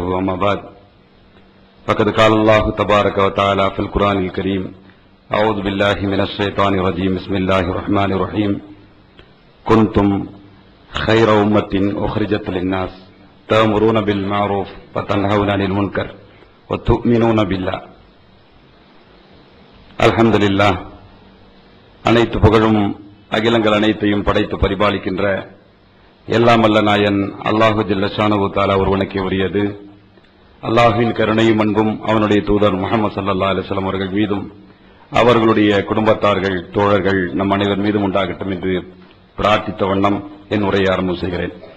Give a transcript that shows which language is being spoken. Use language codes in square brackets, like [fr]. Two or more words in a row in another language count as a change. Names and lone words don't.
[ar] أما بعد فقد قال الله تبارك وتعالى في القرآن الكريم: أعوذ بالله من الشيطان الرجيم. بسم الله الرحمن الرحيم. كنتم خير أمة أخرجت للناس تأمرون بالمعروف وتنهون عن المنكر وتؤمنون بالله. [ta] அல்ஹம்துலில்லாஹ். அனைத்து புகழும் அகிலங்கள் அனைத்தையும் படைத்து பரிபாலிக்கின்ற எல்லாம் வல்ல நாயன் [ar] الله جل شأنه تعالى [ta] ஒருவனுக்கே உரியது. அல்லாஹ்வின் கருணையும் அன்பும் அவனுடைய தூதர் முஹம்மது [ar] صلى الله عليه وسلم [ta] அவர்கள் மீதும் அவர்களுடைய குடும்பத்தார்கள் தோழர்கள் நம் அனைவர் மீதும் உண்டாகட்டும் என்று பிரார்த்தித்த வண்ணம் என் உரையை ஆரம்பம் செய்கிறேன்.